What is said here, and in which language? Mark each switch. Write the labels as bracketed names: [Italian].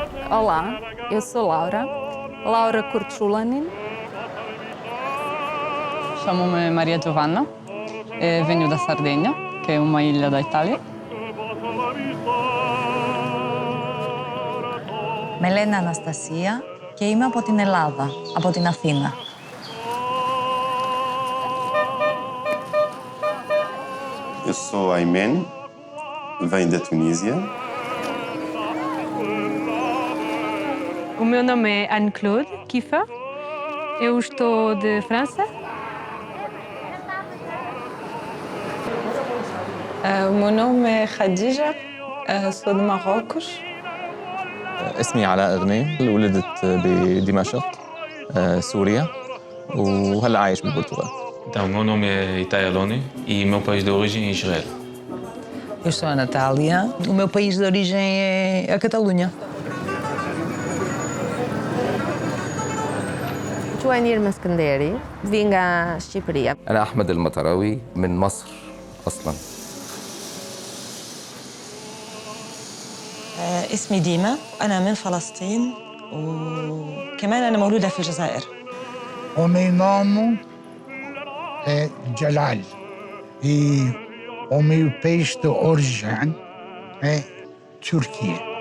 [Portuguese] Olá, eu sou Laura Kurtulanin. Chamo-me Maria Giovanna e venho da Sardegna, que é uma ilha da Itália. [Greek] Με λένε Αναστασία και είμαι από την Ελλάδα, από την Αθήνα. [Portuguese] Eu sou Aymen, venho da Tunísia. O meu nome é Anne-Claude Kiefer. Eu estou de França. O meu nome é Khadija, sou de Marrocos. [Arabic] اسمي علاء غنيم، ولدت بدمشق سوريا وهلا عايش بالبرتغال. [Portuguese] Então, meu nome é Itai Aloni e meu país de origem é Israel. Eu sou a Natália. O meu país de origem é a Catalunha. جوانير مسكندري فينغا شيبرية. [Arabic] أنا أحمد المطراوي من مصر أصلاً. اسمي ديما، أنا من فلسطين وكمان أنا مولودة في الجزائر. [Portuguese] O meu nome é Jalal e o meu país de origem é Turquia.